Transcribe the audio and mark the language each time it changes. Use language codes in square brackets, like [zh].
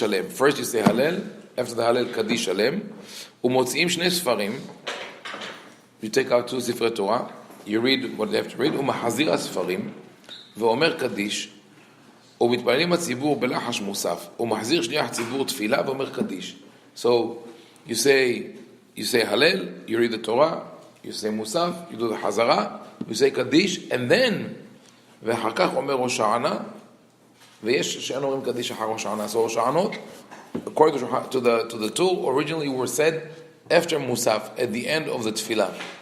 [en] First you say Hallel, after the Hallel Kaddish Shalem. [he] Umotziim shnei sfarim. [en] You take out 2 Sifrei Torah. You read what they have to read. [he] Umahazir asfarim. Ve'omer Kaddish. ומתפללים הציבור בלחש מוסף, ומחזיר שליח ציבור תפילה ואומר קדיש. [en] So you say Hallel, you read the Torah, you say Musaf, you do the Hazara, you say Kaddish, and then [he] ואחר כך אומר הושענה, ויש שאנו אומרים קדיש אחר הושענה. [en] So הושענות, according to the two, originally were said after Musaf, at the end of the Tefillah.